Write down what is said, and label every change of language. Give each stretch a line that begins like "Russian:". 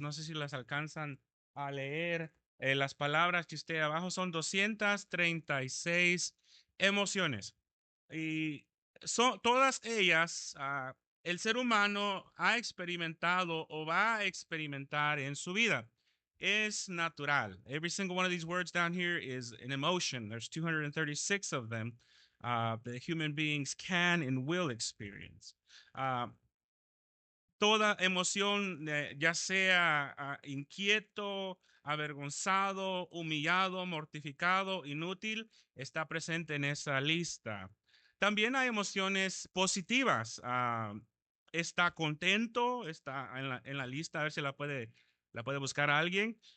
Spanish: No sé si las alcanzan a leer. Las palabras que esté abajo son 236 emociones. Y son todas ellas, el ser humano ha experimentado o va a experimentar en su vida. Es natural.
English: Every single one of these words down here is an emotion. There's 236 of them that human beings can and will experience.
Spanish: Uh, Toda emoción, ya sea inquieto, avergonzado, humillado, mortificado, inútil, está presente en esa lista. También hay emociones positivas. Está contento, está en la lista, a ver si la puede buscar a alguien.